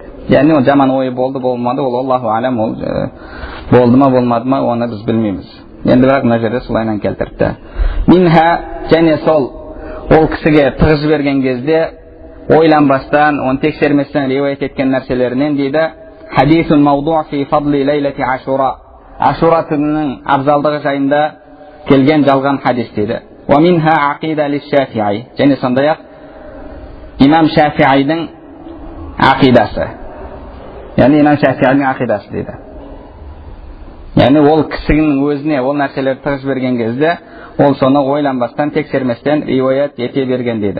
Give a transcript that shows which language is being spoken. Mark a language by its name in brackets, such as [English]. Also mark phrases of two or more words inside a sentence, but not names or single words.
[Kazakh] Яғни ол жаман ойы болды болмады, ол [Arabic] الله أعلم, [Kazakh] ол болды ма болмады ма оны біз білмейміз. Енді бірақ мына жерде солайынан келтірді. Минха, және сол ол кісіге тығыз берген кезде ойланбастан, оны тексерместен риуаят еткен нәрселерінен дейді: [Arabic] "حديث موضوع في فضل ليلة عاشوراء", [Kazakh] Ашура күнінің абзалдығы жайында келген жалған хадис дейді. [Arabic] "ومنها عقيدة للشافعي", [Kazakh] және сондай-ақ имам Шафиғидің ақидасы. Яғни имам Шафиғидің ақидасы дейді. Яғни ол кісінің өзіне ол нәрселерді тығыз берген кезде ол соны ойланбастан, тексерместен риуаят ете берген дейді.